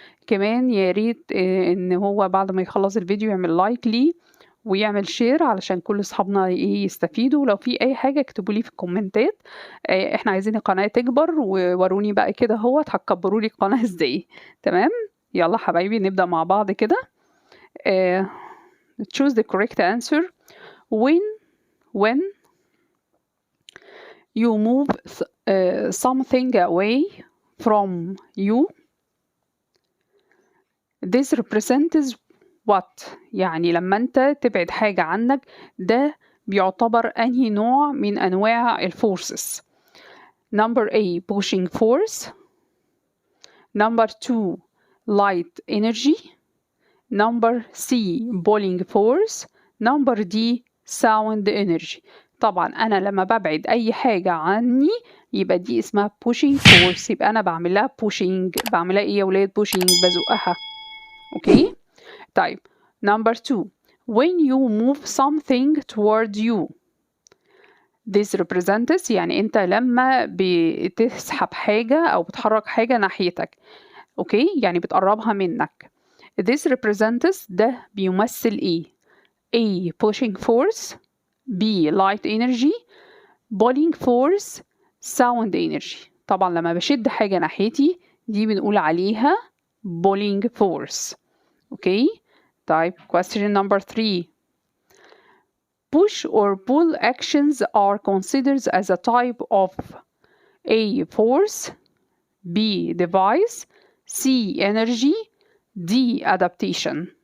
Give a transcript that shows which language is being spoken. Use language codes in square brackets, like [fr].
[ar] كمان يا ريت ان هو بعد ما يخلص الفيديو يعمل لايك ليه ويعمل شير علشان كل اصحابنا يستفيدوا. ولو في اي حاجه اكتبوا لي في الكومنتات. احنا عايزين القناه تكبر ووروني بقى كده هتكبروا لي القناه ازاي. تمام، يلا حبايبي نبدأ مع بعض كده. [en] choose the correct answer. when you move something away from you, this represents what؟ [ar] يعني لما انت تبعد حاجة عنك ده بيعتبر انهي نوع من انواع الفورسز؟ [en] number A pushing force, number 2 light energy, number C pulling force, number D sound energy. [ar] طبعا انا لما ببعد اي حاجة عني يبقى دي اسمها pushing force، يبقى انا بعملها pushing. بعملها ايه يا ولاد؟ pushing، بزقها. اوكي طيب. [en] number 2 when you move something toward you, this represents [ar] يعني انت لما بتسحب حاجة او بتحرك حاجة ناحيتك. اوكي يعني بتقربها منك. [en] this represents [ar] ده بيمثل ايه؟ [en] A pushing force، B light energy، pulling force، sound energy. [ar] طبعا لما بشد حاجة ناحيتي دي بنقول عليها pulling force. اوكي طيب. [en] question number 3 push or pull actions are considered as a type of A force، B device، C energy، D adaptation.